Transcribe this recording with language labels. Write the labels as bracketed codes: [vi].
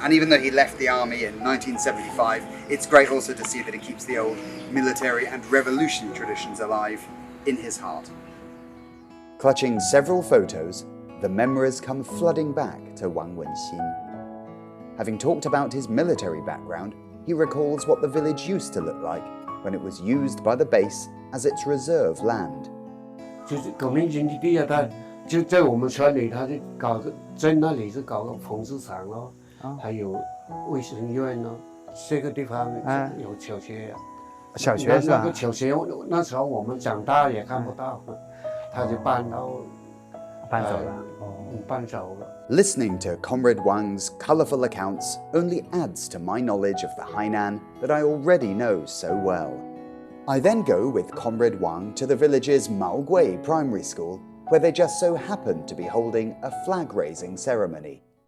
[en] And even though he left the army in 1975, it's great also to see that he keeps the old military and revolutionary traditions alive in his heart. Clutching several photos, the memories come flooding back to Wang Wenxin. Having talked about his military background, he recalls what the village used to look like when it was used by the base as its reserve land. [zh] 就是革命军基地啊，他就在我们村里，他就搞个在那里是搞个纺织厂咯，还有卫生院咯，这个地方有小学啊。小学是吧？那个小学那时候我们长大也看不到，他就搬到搬走了。搬走了。 [en] Listening to Comrade Wang's colourful accounts only adds to my knowledge of the Hainan that I already know so well. I then go with Comrade Wang to the village's Maogui Primary School, where they just so happen to be holding a flag-raising ceremony.